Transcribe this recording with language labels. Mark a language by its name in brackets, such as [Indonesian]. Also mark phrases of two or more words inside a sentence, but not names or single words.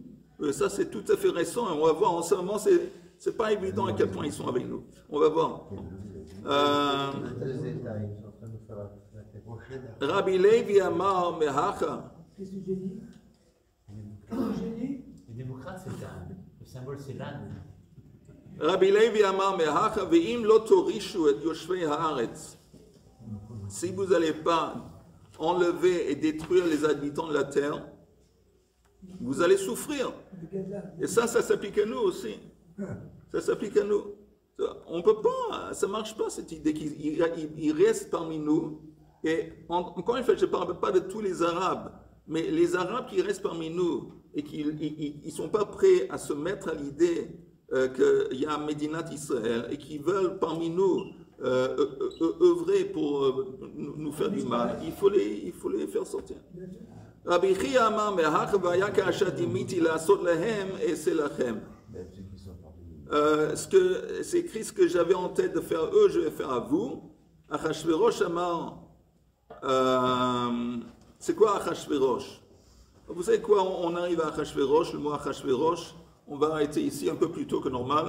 [French] Ça, c'est tout à fait récent. On va voir en ce moment, c'est pas évident à quel point ils sont avec nous. On va voir. Deux États, ils sont en train de nous faire la tête. [Hebrew] רבי לוי אמר מהכא. [French] Qu'est-ce que j'ai dit? Qu'est-ce que j'ai dit? Les démocrates, c'est l'âne. Le symbole, c'est l'âne. [Hebrew] רבי לוי אמר מהכא ואם לא תורישו את יושבי הארץ. [French] Si vous n'allez pas enlever et détruire les habitants de la terre, vous allez souffrir. Et ça s'applique à nous aussi. Ça s'applique à nous. On peut pas, ça marche pas cette idée qu'il reste parmi nous. Et encore une fois, je ne parle pas de tous les Arabes, mais les Arabes qui restent parmi nous et qui ne sont pas prêts à se mettre à l'idée qu'il y a un Médinat Israël et qui veulent parmi nous œuvrer pour nous faire du mal, il faut les faire sortir. [Hebrew] רבי חייא אמר מהך והיה כאשר דמיתי לעשות להם אעשה לכם. [French] C'est écrit ce que j'avais en tête de faire eux, je vais faire à vous. Achashverosh amar. C'est quoi Achashverosh? Vous savez quoi? On arrive à Achashverosh, le mot Achashverosh. On va arrêter ici un peu plus tôt que normal.